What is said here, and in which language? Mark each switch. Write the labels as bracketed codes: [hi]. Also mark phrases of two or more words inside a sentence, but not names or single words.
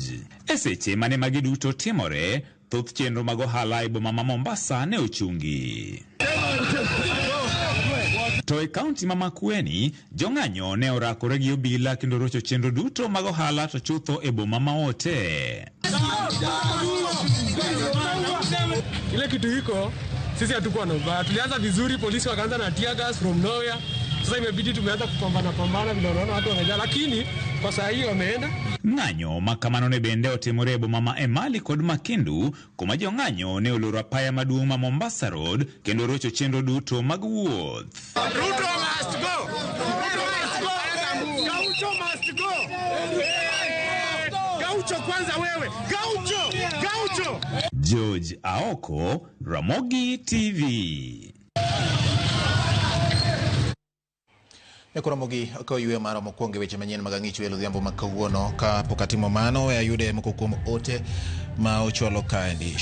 [luo] E seche mane magi duto timore, thoth chenro mag ohala e boma ma Mombasa ne ochungi. To e kaunti ma Makueni, jong'anyo ne orakore gi obila kendo rocho chenro duto mag ohala to chutho e boma ma ote. [sw] Ile kitu hiko, sisi hatukuwa na ubaya. Tulianza vizuri, polisi wakaanza na [en] tear gas from nowhere. [sw] Sasa imebidi tumeanza kupambana vile unaona watu wamejaa, lakini kwa saa hiyo wameenda. [luo] Ng'anyo makamano ne bende otimore boma ma Emali kod Makindu kuma jong'anyo ne oloro apaya maduong' ma Mombasa Road kendo rocho chenro duto mag wuoth. [en] Ruto must go. Ruto must go. Gaucho must go. [sw] Gaucho kwanza wewe. Gaucho. [luo] George Aoko, Ramogi TV. Ekuramogi ko yue mara mokwonge weche manyien magang'icho elo dhiambo makawuono ka pokatimo mano ayude moko kuom ote ma ochwalo kaendi.